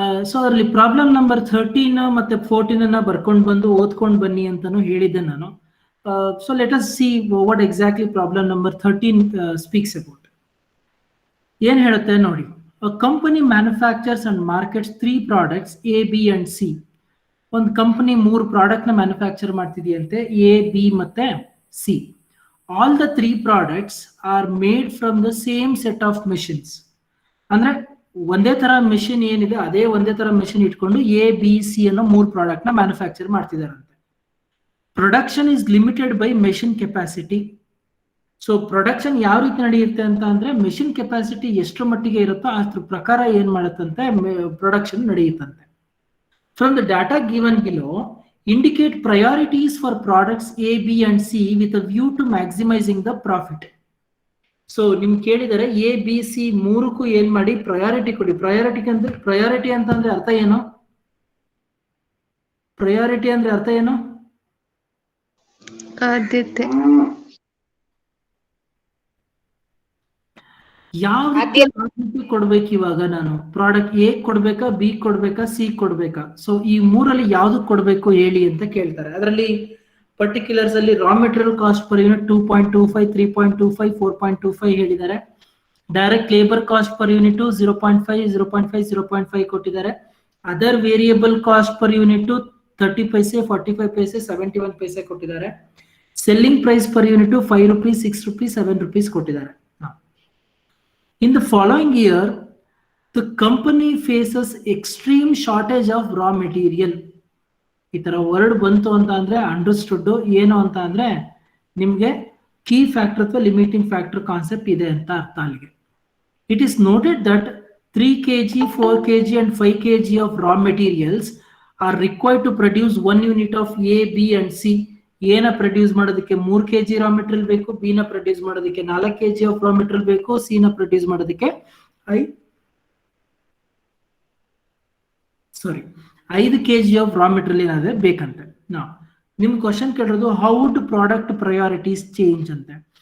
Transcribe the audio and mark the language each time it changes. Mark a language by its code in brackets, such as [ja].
[kn] So ಅದರಲ್ಲಿ problem number 13 ಮತ್ತೆ 14 ಬರ್ಕೊಂಡು ಬಂದು ಓದ್ಕೊಂಡು ಬನ್ನಿ ಅಂತಾನು ಹೇಳಿದ್ದೆ ನಾನು. [en] So let us see what exactly problem number 13 speaks about. [kn] ಏನ್ ಹೇಳುತ್ತೆ ನೋಡಿ. [en] A company manufactures and markets 3 products A, B and C. [kn] ಒಂದು ಕಂಪನಿ 3 ಪ್ರಾಡಕ್ಟ್ ನ ಮ್ಯಾನುಫ್ಯಾಕ್ಚರ್ ಮಾಡ್ತಿದೆಯಂತೆ, A, B ಮತ್ತೆ C. [en] All the 3 products are made from the same set of machines. [kn] ಅಂದ್ರೆ ಒಂದೇ ತರ machine ಏನಿದೆ ಅದೇ ಒಂದೇ ತರ ಮೆಷಿನ್ ಇಟ್ಕೊಂಡು A, B, C ಅನ್ನೋ 3 ಪ್ರಾಡಕ್ಟ್ ನ manufacture ಮಾಡ್ತಿದಾರಂತೆ. [en] Production is limited by machine capacity. [kn] So production ಯಾವ ರೀತಿ ನಡೆಯುತ್ತೆ ಅಂತ ಅಂದ್ರೆ, ಮೆಷಿನ್ ಕೆಪಾಸಿಟಿ ಎಷ್ಟು ಮಟ್ಟಿಗೆ ಇರುತ್ತೋ ಅದ್ರ ಪ್ರಕಾರ ಏನ್ ಮಾಡುತ್ತಂತೆ production ನಡೆಯುತ್ತಂತೆ. [en] From the data given below indicate priorities for products A, B and C with a view to maximizing the profit. [kn] So ನಿಮ್ಗೆ ಕೇಳಿದರೆ A, B, C ಮೂರಕ್ಕೂ ಏನ್ ಮಾಡಿ ಪ್ರಯಾರಿಟಿ ಕೊಡಿ. ಪ್ರಯಾರಿಟಿ ಅಂತಂದ್ರೆ ಅರ್ಥ ಏನು? ಪ್ರಯಾರಿಟಿ ಅಂದ್ರೆ ಅರ್ಥ ಏನು? ಆದ್ಯತೆ. ಯಾವ ಆದ್ಯತೆ ಕೊಡ್ಬೇಕು ಇವಾಗ ನಾನು? ಪ್ರಾಡಕ್ಟ್ A ಕೊಡ್ಬೇಕಾ, B ಕೊಡ್ಬೇಕಾ, C ಕೊಡ್ಬೇಕಾ? ಸೊ ಈ ಮೂರಲ್ಲಿ ಯಾವ್ದು ಕೊಡ್ಬೇಕು ಹೇಳಿ ಅಂತ ಕೇಳ್ತಾರೆ. ಅದರಲ್ಲಿ ಪರ್ಟಿಕ್ಯುಲರ್ಸ್ ಅಲ್ಲಿ raw material cost per unit 2.25, 3.25, 4.25 ಹೇಳಿದ್ದಾರೆ. Direct labour cost per unit 0.5, 0.5, 0.5 ಕೊಟ್ಟಿದ್ದಾರೆ. Other variable cost per unit 30 ಪೈಸೆ, 45 ಪೈಸೆ, 71 ಪೈಸೆ ಕೊಟ್ಟಿದ್ದಾರೆ. Selling price per unit 5 rupees, 6 rupees, 7 rupees ಕೊಟ್ಟಿದ್ದಾರೆ. [en] In the following year, the company faces extreme shortage of raw material. [kn] ಈ ತರ word ಬಂತು ಅಂತ ಅಂದ್ರೆ understood ಏನು ಅಂತ ಅಂದ್ರೆ ನಿಮ್ಗೆ ಕೀ ಫ್ಯಾಕ್ಟರ್ ಅಥವಾ ಲಿಮಿಟಿಂಗ್ ಫ್ಯಾಕ್ಟರ್ ಕಾನ್ಸೆಪ್ಟ್ ಇದೆ ಅಂತ ಅರ್ಥ ಅಲ್ಲಿಗೆ. [en] It is noted that 3 kg, 4 kg and 5 kg of raw materials are required to produce 1 unit of A, B and C. [kn] A ನ ಪ್ರೊಡ್ಯೂಸ್ ಮಾಡೋದಕ್ಕೆ 3 kg ರಾ ಮೆಟೀರಿಯಲ್ ಬೇಕು, B ನ produce ಮಾಡೋದಕ್ಕೆ 4 kg of raw material ಬೇಕು, C ನ produce ಮಾಡೋದಕ್ಕೆ 5 kg of raw material ಏನಾದ್ರೆ ಬೇಕಂತೆ. ನಿಮ್ question ಕೇಳಿರೋದು [en] how do product priorities change [kn] ಅಂತೆ.